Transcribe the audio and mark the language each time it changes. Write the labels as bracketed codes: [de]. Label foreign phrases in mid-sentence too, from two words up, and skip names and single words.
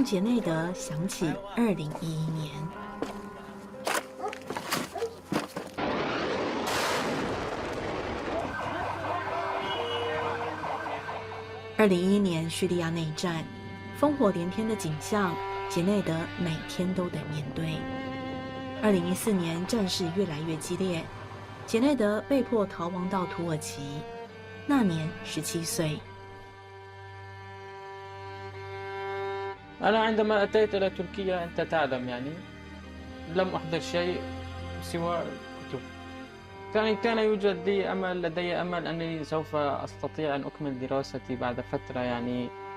[zh] 杰内德想起2011年。2011年叙利亚内战，烽火连天的景象，杰内德每天都得面对。2014年战事越来越激烈，杰内德被迫逃亡到土耳其，那年17岁。 [ar] أنا عندما أتيت إلى تركيا أنت تعلم يعني لم أحضر شيء سوى كتب. كان يوجد لدي أمل أنني سوف أستطيع أن أكمل دراستي بعد فترة يعني.